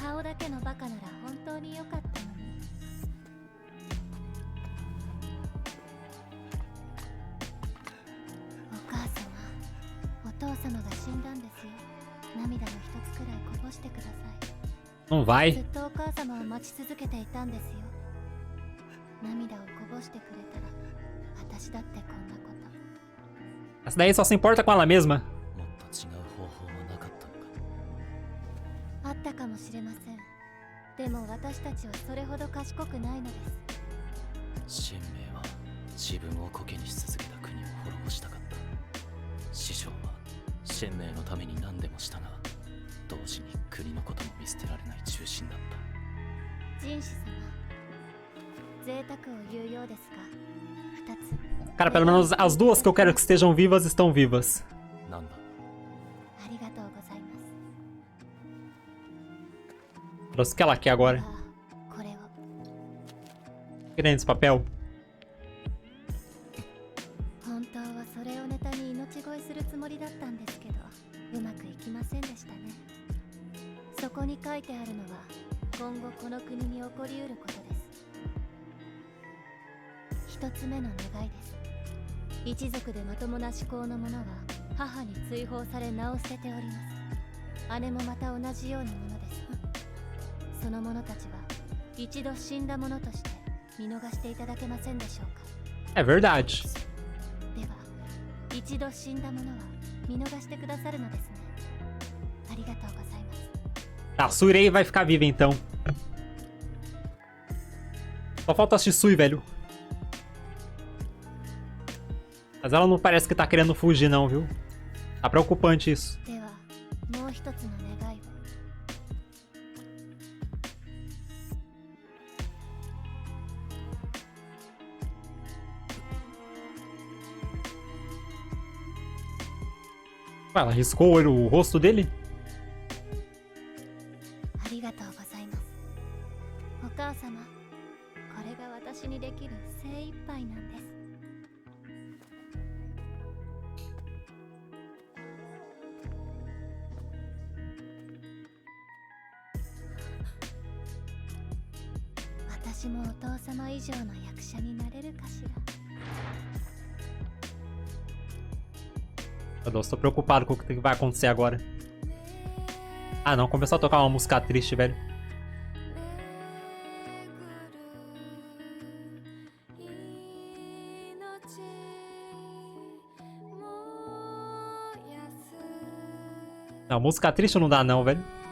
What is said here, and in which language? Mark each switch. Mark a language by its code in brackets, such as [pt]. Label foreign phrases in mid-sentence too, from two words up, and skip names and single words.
[ja] 顔だけのバカなら本当に良かったのに。お母様、お父様が死んだんですよ。涙の一つくらいこぼしてください。 [pt] Não vai. [ja] ずっとお母様を待ち続けていたんですよ。涙をこぼしてくれたら私だってこんなこと。 [pt] Essa daí só se importa com ela mesma. [ja] もっと違う方法はなかったのか？あったかもしれません。でも私たちはそれほど賢くないのです。神明は自分をコケにし続けた国を滅ぼしたかった。師匠は神明のために何でもしたが、同時に国のことも見捨てられない中心だった。人士様、贅沢を言うようですが、2つ。 [pt] Cara, pelo menos as duas que eu quero que estejam vivas estão vivas. [ja] なんだ？ありがとうございます。 [pt] O que ela quer agora? Querendo esse papel? [ja] 本当はそれをネタに命乞いするつもりだったんですけど、うまくいきませんでしたね。そこに書いてあるのは今後この国に起こりうることです。一つ目の願いです。一族でまともな思考の者は母に追放され名を捨てております。姉もまた同じようなものです。その者たちは一度死んだ者として見逃していただけませんでしょうか。 [pt] É verdade. [ja] では一度死んだ者は見逃してくださるのですね。ありがとうございます。 [pt] Tá, Surei vai ficar viva então. Só falta a Shisui, velho. Mas ela não parece que tá querendo fugir não, viu? Tá preocupante isso. Ué, ela riscou o rosto dele? [ja] ありがとうございます。お母様、これが私にできる精一杯なんです。私もお父様以上の役者になれるかしら。 [pt] Meu Deus, tô preocupado com o que vai acontecer agora. Ah não, começou a tocar uma música triste, velho. Não, música triste não dá não, velho.